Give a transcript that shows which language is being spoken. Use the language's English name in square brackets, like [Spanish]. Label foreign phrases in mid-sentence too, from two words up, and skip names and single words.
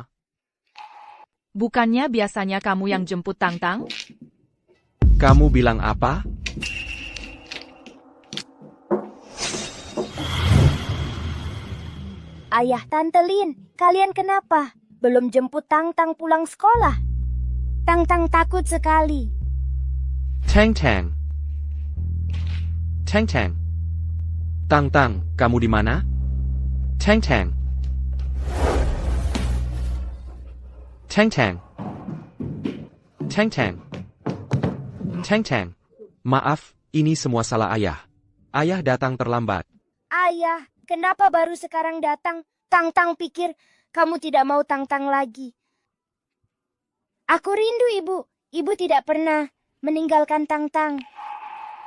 [Indonesian] Bukannya biasanya kamu yang jemput Tang-Tang? Kamu bilang apa? Ayah Tante Lin, kalian kenapa? Belum jemput Tang-Tang pulang sekolah? Tang-Tang takut sekali. Tang-Tang. Tang-Tang. Tang-Tang, kamu di mana? Tang-Tang. Tang-Tang. Tang-Tang. Tang-Tang. Maaf, ini semua salah ayah. Ayah datang terlambat. Ayah, kenapa baru sekarang datang? Tang-Tang pikir kamu tidak mau Tang-Tang lagi. Aku rindu ibu. Ibu tidak pernah meninggalkan Tang-Tang.